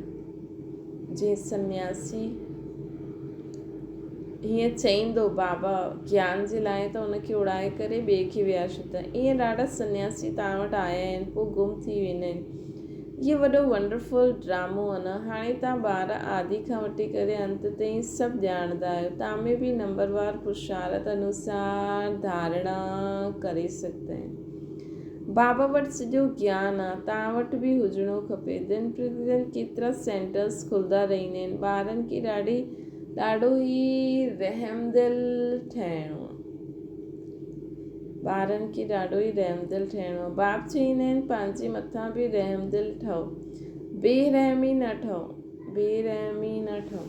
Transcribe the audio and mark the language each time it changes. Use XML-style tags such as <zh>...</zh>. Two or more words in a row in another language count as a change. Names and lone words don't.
<sd>जीअं सन्यासी हीअं चईंदो बाबा ज्ञान जे लाइ, त उनखे उड़ाए करे ॿिए खे विहारे छॾींदा। ईअं ॾाढा सन्यासी तव्हां वटि आया आहिनि, पोइ गुम थी वेंदा आहिनि। इहो वॾो वंडरफुल ड्रामो आहे न। हाणे तव्हां ॿार आदि खां वठी करे अंत ताईं सभु ॼाणंदा आहियो। तव्हां में बि नंबरवार पुरुषार्थ अनुसार धारणा करे सघंदा आहिनि। बाबा वटि सॼो ज्ञान आहे, तव्हां वटि बि हुजिणो खपे। दिन प्रतिदिन केतिरा सेंटर्स खुलंदा रहंदा आहिनि। ॿारनि खे ॾाढो ई रहमदिल ठहिणो आहे। बाप चईंदा आहिनि पंहिंजे मथां बि रहमदिल ठहो, बेरहमी न ठहो।</sd>